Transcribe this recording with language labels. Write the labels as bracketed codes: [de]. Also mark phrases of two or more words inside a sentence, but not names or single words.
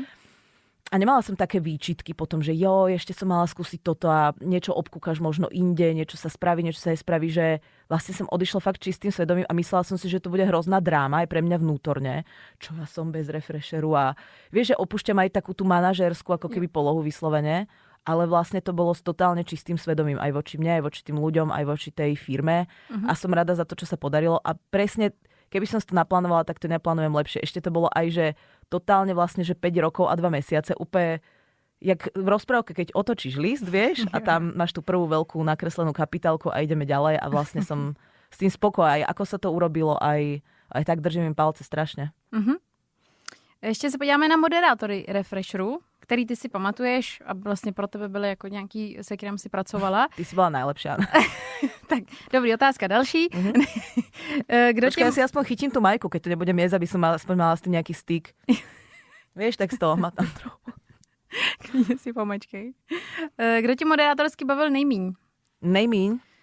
[sk] A nemala som také výčitky potom, že ešte som mala skúsiť toto a niečo obkúkaš možno inde, niečo sa spraví, niečo sa nespraví, že vlastne som odišla fakt čistým svedomím a myslela som si, že to bude hrozná dráma aj pre mňa vnútorne, čo ja som bez Refresheru a vieš, že opúšťam aj takú tú manažérskú ako keby polohu vyslovene, ale vlastne to bolo s totálne čistým svedomím aj voči mne, aj voči tým ľuďom, aj voči tej firme a som rada za to, čo sa podarilo a presne keby som si to naplánovala, tak to neplánujem lepšie. Ešte to bolo aj, že totálne vlastne, že 5 rokov a 2 mesiace, úplne jak v rozprávke, keď otočíš list, vieš, a tam máš tú prvú veľkú nakreslenú kapitálku a ideme ďalej a vlastne som s tým spokojná. Ako sa to urobilo, aj tak držím im palce strašne. [cs] Ještě se podíváme na moderátory Refresheru, který ty si pamatuješ a vlastně pro tebe byly jako nějaký, se kterým si pracovala. [sk] Ty si bola najlepšia. [cs] Tak, dobrý, otázka další. [sk] Počkaj, ja si aspoň chytím tú Majku, keď to nebudem jesť, aby som aspoň mala s tým nejaký styk. Vieš, tak z toho ma tam trochu. [cs] Klidně si pomečkej. Kdo ti moderátorsky bavil nejmíň? Nejmíň?